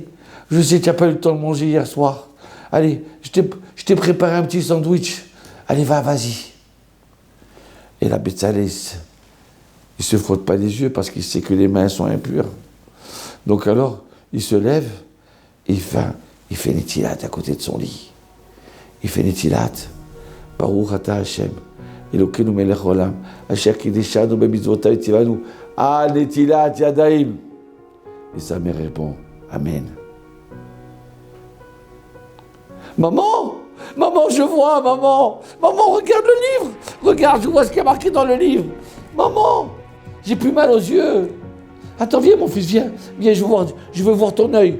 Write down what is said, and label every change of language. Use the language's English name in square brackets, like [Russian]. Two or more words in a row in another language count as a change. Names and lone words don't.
[French] Je sais que tu n'as pas eu le temps de manger hier soir. Allez, je t'ai préparé un petit sandwich. Allez, vas-y. Et là, Betzalel, il se frotte pas les yeux parce qu'il sait que les mains sont impures. Donc alors, il se lève et il fait Netilat à côté de son lit. Il fait Netilat. [Hebrew] ברוך אתה השם. אלוקינו מלך עולם. אשר קדשנו במצוותיו צוונו. על נטילת ידיים. [French] Et sa mère répond, Amen. Maman, je vois, maman, regarde le livre. Regarde, je vois ce qu'il y a marqué dans le livre. Maman, j'ai plus mal aux yeux. Attends, viens mon fils, viens, je veux voir ton œil.